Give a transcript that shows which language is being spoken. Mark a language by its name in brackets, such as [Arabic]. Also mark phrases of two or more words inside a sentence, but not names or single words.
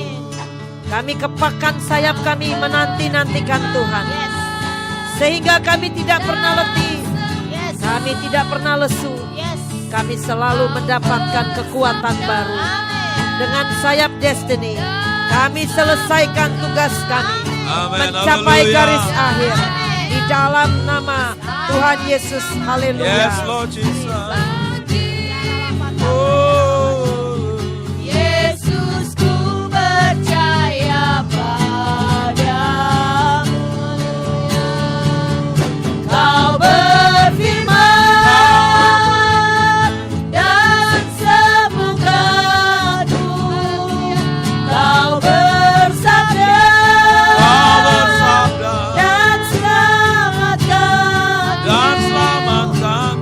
[Indonesian] Kami kepakkan sayap kami menanti-nantikan Tuhan, sehingga kami tidak pernah letih, kami tidak pernah lesu. Kami selalu mendapatkan kekuatan baru. Dengan sayap destiny, kami selesaikan tugas kami, mencapai garis akhir di dalam nama Tuhan Yesus. Haleluya. [English] Yes, Lord Jesus. [Indonesian] Yesus, ku percaya padamu. Kau berfirman dan sembuhkanku. Kau bersabda dan selamatkan.